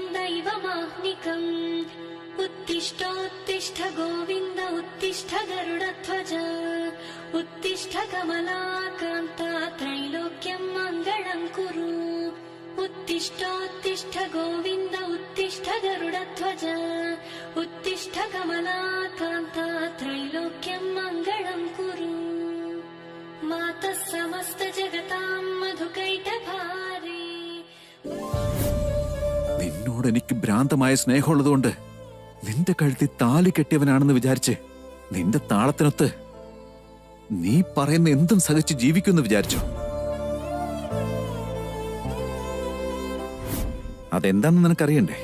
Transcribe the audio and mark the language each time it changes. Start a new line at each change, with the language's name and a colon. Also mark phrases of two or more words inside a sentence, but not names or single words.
Sanskrit: दैवमाह्निकम् उत्तिष्ठोत्तिष्ठ गोविन्द उत्तिष्ठ गरुडध्वज उत्तिष्ठ कमलाकान्ता त्रैलोक्यं मङ्गलं कुरु उत्तिष्ठोत्तिष्ठ गोविन्द उत्तिष्ठ गरुडध्वज उत्तिष्ठ कमलाकान्ता त्रैलोक्यं मङ्गलं कुरु मातः समस्त जगतां मधुकैटभारे.
Malayalam: നിന്നോട് എനിക്ക് ഭ്രാന്തമായ സ്നേഹമുള്ളതുകൊണ്ട് നിന്റെ കഴുത്തിൽ താലി കെട്ടിയവനാണെന്ന് വിചാരിച്ച് നിന്റെ താളത്തിനൊത്ത് നീ പറയുന്ന എന്തും സഹിച്ച് ജീവിക്കുമെന്ന് വിചാരിച്ചു. അതെന്താണെന്ന് നിനക്കറിയണ്ടേ?